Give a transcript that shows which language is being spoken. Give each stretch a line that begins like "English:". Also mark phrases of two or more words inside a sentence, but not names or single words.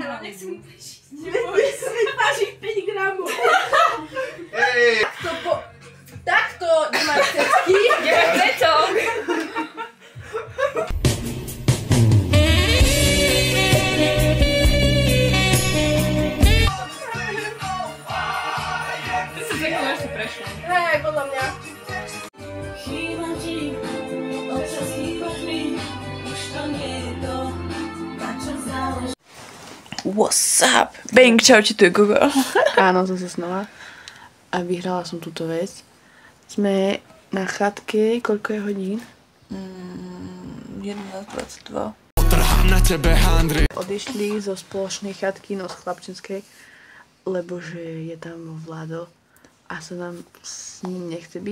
Slovak: Vážiš 5 gramov. Takto nemáš cecky. Nemáš preto. Hej, podľa mňa.
English: What's up? Bang,
Slovak: čaute, tu je Gogo. Áno, zase znova. A vyhrala som túto vec. Sme na chatke, koľko je hodín? 11:22. Trhám na tebe handry. Odišli zo spoločnej chatky, no z chlapčenskej, lebo že je tam Vlado a sa nám s ním nechce byť.